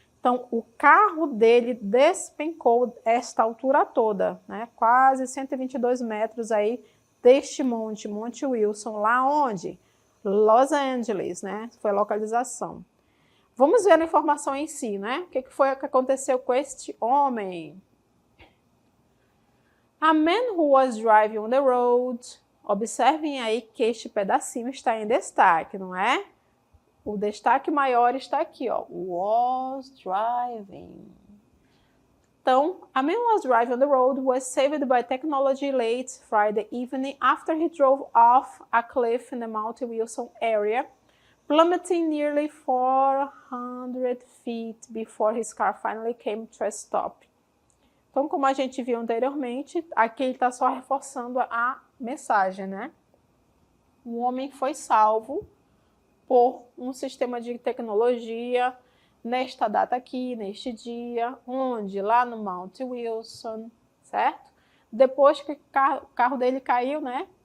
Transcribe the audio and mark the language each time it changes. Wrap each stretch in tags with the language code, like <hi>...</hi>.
<pt>Então, o carro dele despencou esta altura toda, né? Quase 122 metros aí deste monte, Monte Wilson, lá onde? Los Angeles, né? Foi a localização. Vamos ver a informação em si, né? O que foi que aconteceu com este homem?</pt> <en>A man who was driving on the road.</en> <pt>Observem aí que este pedacinho está em destaque, não é? O destaque maior está aqui, ó.</pt> <en>Was driving. Então, a man was driving on the road was saved by technology late Friday evening after he drove off a cliff in the Mount Wilson area, plummeting nearly 400 feet before his car finally came to a stop.</en> <pt>Então, como a gente viu anteriormente, aqui ele está só reforçando a mensagem, né? Um homem foi salvo por um sistema de tecnologia nesta data aqui, neste dia, onde? Lá no Mount Wilson, certo? Depois que o carro dele caiu, né?</pt>